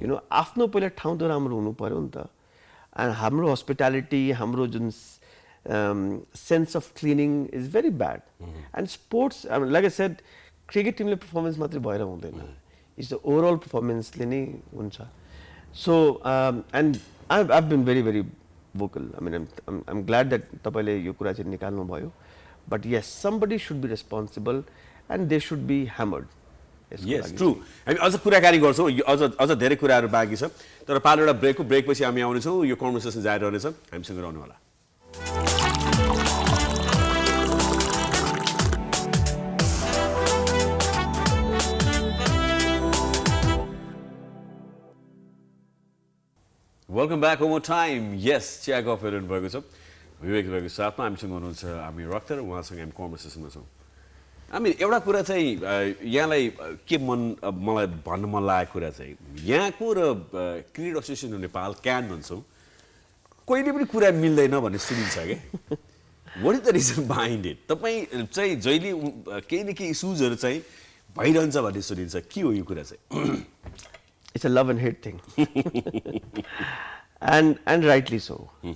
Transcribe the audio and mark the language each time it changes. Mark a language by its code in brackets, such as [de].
[ne] आफ्नो पहिला ठाउँ त राम्रो हुनु पर्यो नि त. [en] And हाम्रो hospitality, [ne] हाम्रो जुन [en] sense of cleaning is very bad. And sports, like I said, cricket team le performance [ne] matre bhayera hundaina. [en] It's the overall performance [ne] le नै हुन्छ. [en] So and I've been very, very vocal. I mean, I'm glad that [ne] तपाईले यो कुरा चाहिँ निकाल्नु भयो. [en] But yes, somebody should be responsible and they should be hammered. Yes, true. [ne] हामी अझ कुराकानी गर्छौँ, अझ धेरै कुराहरू बाँकी छ. तर पालो एउटा ब्रेकपछि हामी आउनेछौँ. यो कन्भर्सेसन जारी रहनेछ. हामीसँग रहनु होला. Welcome back one more time. Yes, ChiyaGuff हेर्नु भएको छ. विवेक भएको साथमा हामीसँग हुनुहुन्छ आमिर अख्तर, उहाँसँग हामी कन्भर्सेसनमा छौँ. आमिर, एउटा कुरा चाहिँ यहाँलाई के मलाई भन्न मन लागेको कुरा चाहिँ यहाँको र cricket association of Nepal can भन्छौँ कहिले पनि कुरा मिल्दैन भन्ने सुनिन्छ के. [en] What is the reason behind it? [ne] तपाईँ चाहिँ जहिले केही न केही इस्युजहरू चाहिँ भइरहन्छ भन्ने सुनिन्छ. के हो यो कुरा चाहिँ? [en] It's a love and hate thing. and rightly so.